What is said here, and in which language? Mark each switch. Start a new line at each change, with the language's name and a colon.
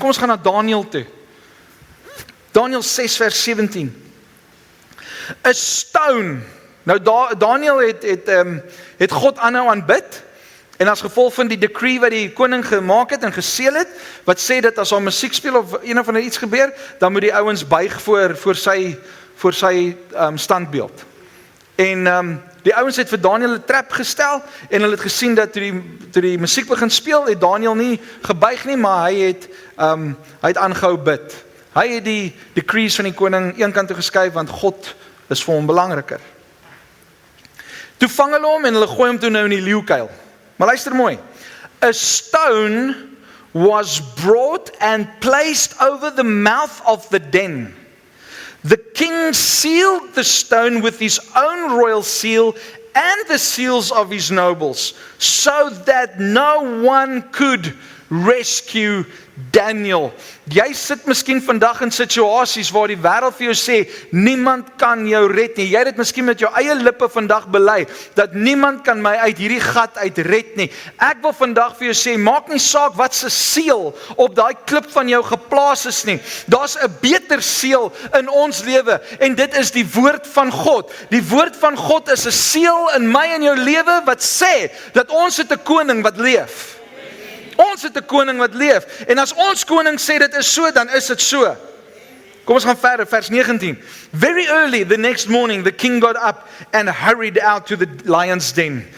Afrikaans: Kom ons gaan na Daniël toe. Daniël 6 vers 17. 'n Stone. Nou Daniël het God aanhou aanbid en as gevolg van die decree wat die koning gemaak het en geseël het, wat sê dat as daar musiek speel of een of ander iets gebeur, dan moet die ouens buig voor sy standbeeld. En die ouens het vir Daniël 'n trap gestel en hulle het gesien dat toe die musiek begin speel, het Daniël nie gebuig nie, maar hy het aangehou bid. Hy het die decrees van die koning een kant toe geskuif want God is vir hom belangriker. Toe vang hulle hom en hulle gooi hom toe nou in die leeukuil. Maar luister mooi.
English: A stone was brought and placed over the mouth of the den. The king sealed the stone with his own royal seal and the seals of his nobles, so that no one could rescue Daniel.
Afrikaans: Jy sit miskien vandag in situasies waar die wêreld vir jou sê, niemand kan jou red nie. Jy het dit miskien met jou eie lippe vandag bely, dat niemand kan my uit hierdie gat uit red nie. Ek wil vandag vir jou sê, maak nie saak wat se seël op daai klip van jou geplaas is nie. Daar's 'n beter seël in ons lewe, en dit is die woord van God. Die woord van God is 'n seël in my en jou lewe wat sê dat ons het 'n koning wat leef. Ons het 'n koning wat leef. En as ons koning sê dit is so, dan is dit so. Kom ons gaan verder, vers 19.
English: Very early the next morning the king got up and hurried out to the lion's den.